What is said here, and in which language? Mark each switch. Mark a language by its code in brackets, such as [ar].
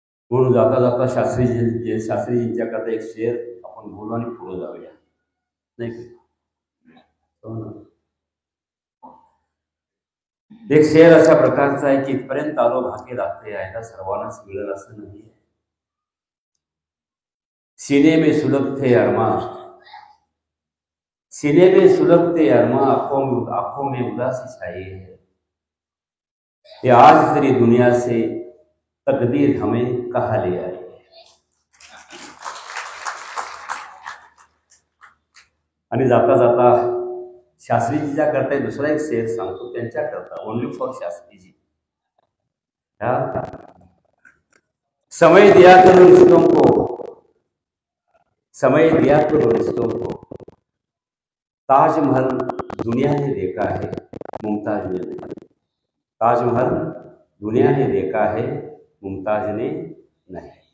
[mr] म्हणून जाता जाता शास्त्रीजींच्या करता एक शेर आपण बोलू आणि पुढे जाऊया, नाही का? एक शेर अशा प्रकारचा आहे की इथपर्यंत आलो भाग्य लागते, यायला सर्वांनाच मिळेल असं नाही. [hi] सीने में सुलगते अरमा, सीने में सुलगते अरमा, आंखों में उदासी छाई है. ये आज तेरी दुनिया से तकदीर हमें कहाँ ले आई. [mr] आणि जाता जाता शास्त्रीजीच्या करता दुसरा एक शेर सांगतो, त्यांच्या करता [en] only for [mr] शास्त्रीजी. [hi] समय दिया करो रिश्तों को, समय दिया करो रिश्तों को, ताजमहल दुनिया ने देखा है मुमताज ने नहीं. ताजमहल दुनिया ने देखा है मुमताज ने नहीं.